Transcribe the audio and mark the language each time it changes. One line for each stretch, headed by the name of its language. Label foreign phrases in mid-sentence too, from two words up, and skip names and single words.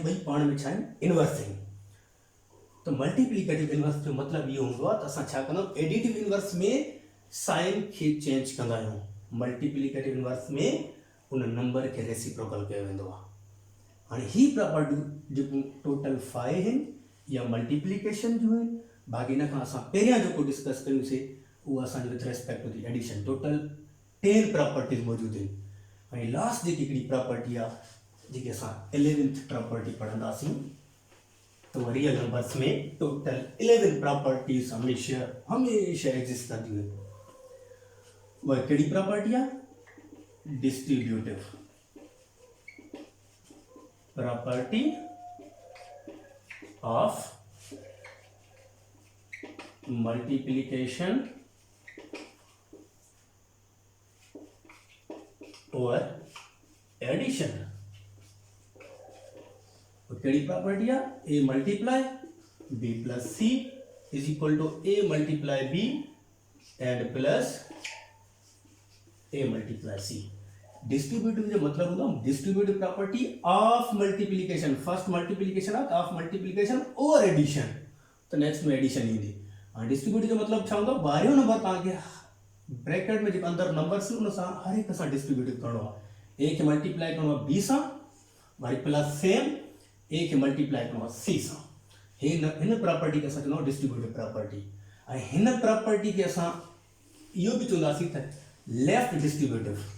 Sindhi: ॿई पाण में छा आहिनि इनवर्स आहिनि त
English: multiplicative inverse
Sindhi: जो मतिलबु इहो हूंदो आहे त असां छा कंदा आहियूं
English: additive inverse
Sindhi: में साइन खे चेंज कंदा आहियूं
English: multiplicative inverse
Sindhi: में उन नंबर खे रेसिप्रोकल कयो वेंदो आहे हाणे ही प्रॉपर्टियूं जेको टोटल 5 आहिनि या मल्टीप्लिकेशन जूं आहिनि बाक़ी इन खां असां पहिरियां जेको डिस्कस कयोसीं उहो असांजो
English: with respect to the addition
Sindhi: टोटल 10 प्रॉपर्टीज़ मौजूदु आहिनि ऐं लास्ट जेकी हिकिड़ी प्रॉपर्टी आहे जेके असां 11th प्रॉपर्टी पढ़ंदासीं त उहा
English: real numbers
Sindhi: में टोटल 11 प्रॉपर्टीज़ हमेशह एग्ज़िस्ट कंदियूं आहिनि उहा कहिड़ी प्रॉपर्टी आहे डिस्ट्रीब्यूटिव
English: property of multiplication or addition केड़ी प्रॉपर्टी है a multiply b plus c is equal to a multiply b and plus a multiply c डिस्ट्रीब्यूटिव
Sindhi: जो मतलब होगा
English: distributive property of multiplication first multiplication of multiplication
Sindhi: और एडिशन तो नेक्स्ट में एडिशन ईंदी डिस्ट्रीब्यूटिव जो मतलब छा हूंदो ॿारहों नंबर तव्हांखे ब्रैकेट में जेको अंदरि नंबर्स उन सां हर हिक सां डिस्ट्रीब्यूटिव करिणो आहे ए खे मल्टीप्लाई करिणो आहे बी सां वरी प्लस सेम ए खे मल्टीप्लाई करिणो आहे सी सां हिन प्रॉपर्टी खे असां चवंदा आहियूं
English: distributive property
Sindhi: ऐं हिन प्रॉपर्टी खे असां इहो बि चवंदासीं त
English: left distributive